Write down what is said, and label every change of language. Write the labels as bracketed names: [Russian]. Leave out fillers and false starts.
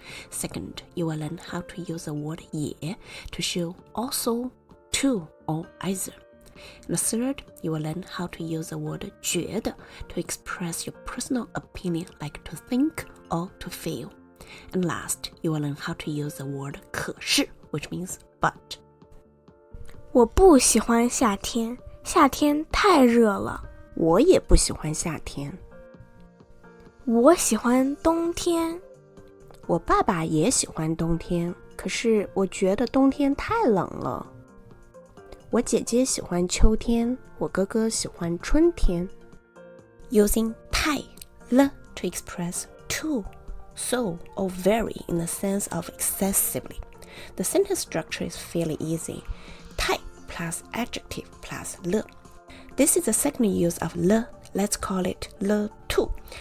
[English] Second, you will learn how to use the word 也 to show also, to, or either.And third, you will learn how to use the word 觉得 to express your personal opinion like to think or to feel. And last, you will learn how to use the word 可是 which means but. [Chinese] 我不喜欢夏天，夏天太热了。我也不喜欢夏天。我喜欢冬天。我爸爸也喜欢冬天，可是我觉得冬天太冷了。我姐姐喜欢秋天，我哥哥喜欢春天。 [English] Using 太了 to express to, so, or very in the sense of excessively. The sentence structure is fairly easy. 太 plus adjective plus 了. This is the second use of 了. Let's call it 了 too.